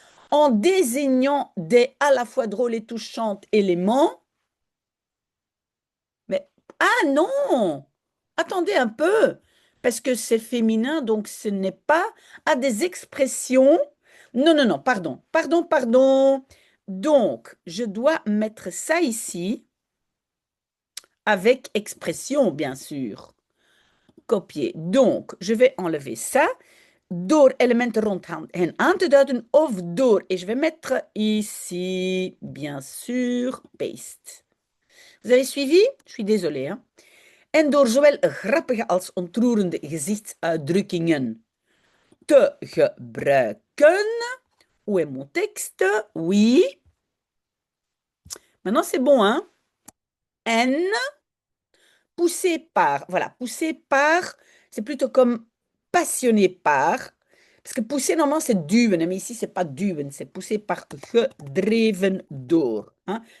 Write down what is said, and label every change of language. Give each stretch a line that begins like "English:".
French: En désignant des à la fois drôles et touchantes éléments, mais ah non! Attendez un peu, parce que c'est féminin, donc ce n'est pas à des expressions. Non, non, non, pardon, pardon, pardon. Donc, je dois mettre ça ici avec expression, bien sûr. Copier. Donc, je vais enlever ça
Dutch: door elementen rond hen aan te duiden of door.
French: Et je vais mettre ici, bien sûr, paste. Vous avez suivi? Je suis désolée. Hein?
Dutch: En door zowel grappige als ontroerende gezichtsuitdrukkingen te gebruiken.
French: Où est mon texte? Oui. Maintenant, c'est bon, hein? En, poussé par. Voilà, poussé par, c'est plutôt comme passionné par. Parce que pousser, normalement, c'est duwen, mais ici, c'est pas duwen, c'est poussé par
Dutch: gedreven door.
French: Hein?